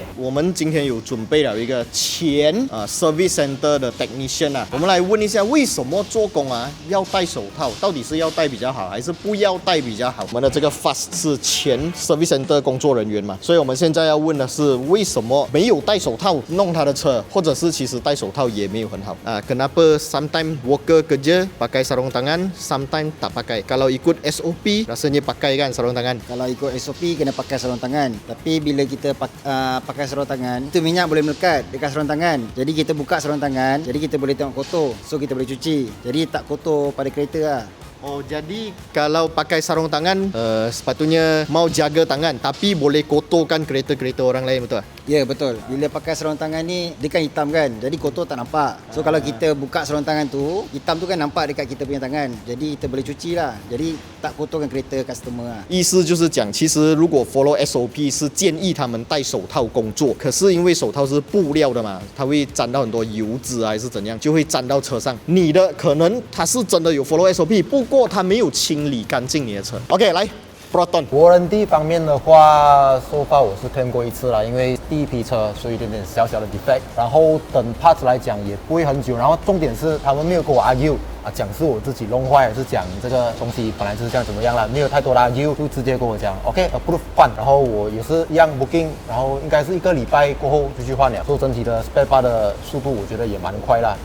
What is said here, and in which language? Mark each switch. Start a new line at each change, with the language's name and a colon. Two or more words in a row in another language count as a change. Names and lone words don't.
Chinese: 我们今天有准备了一个前
English: service center
Chinese: 的 technician 啊，我们来问一下为什么做工啊要戴手套，到底是要戴比较好，还是不要戴比较好？我们的这个 Fast 是前
English: service center
Chinese: 工作人员嘛，所以我们现在要问的是为什么没有戴手套弄他的车，或者是其实戴手套也没有很好啊 ？
Malay: Kenapa sometimes worker kerja pakai sarung tangan, sometimes tak pakai? Kalau ikut SOP rasanya pakai kan sarung tangan? Kalau ikut SOP kena pakai sarung tangan. Tapi bila kita pakai sarung tangan, itu minyak boleh melekat dekat sarung tangan. Jadi kita buka sarung tangan, jadi kita boleh tengok kotor. So kita boleh cuci. Jadi tak kotor pada kereta lah. Oh, jadi kalau pakai sarung tangan sepatutnya mau jaga tangan tapi boleh kotorkan kereta-kereta orang lain, betul tak? Ya, betul. Bila pakai sarung tangan ni, dia kan hitam kan. Jadi kotor tak nampak. So kalau kita buka sarung tangan tu, hitam tu kan nampak dekat kita punya tangan. Jadi kita boleh cuci lah. Jadi tak kotorkan kereta customer lah.
Chinese: 意思就是讲，其实如果
English: follow SOP
Chinese: 是建议他们戴手套工作，可是因为手套是布料的嘛，它会沾到很多油脂啊，还是怎样，就会沾到车上。你的可能它是真的有
English: follow SOP，
Chinese: 不过它没有清理干净你的车。OK， 来。Proton warranty 方面的话 ，
English: so far
Chinese: 我是 claim 过1次啦，因为第一批车所以有点小小的 defect， 然后等 parts 来讲也不会很久，然后重点是他们没有跟我 argue 讲是我自己弄坏，还是讲这个东西本来就是这样怎么样啦，没有太多的 argue， 就直接跟我讲
English: OK approve
Chinese: 换，然后我也是一样 booking， 然后应该是1个礼拜过后就去换了，所以整体的
English: spare part
Chinese: 的速度我觉得也蛮快啦。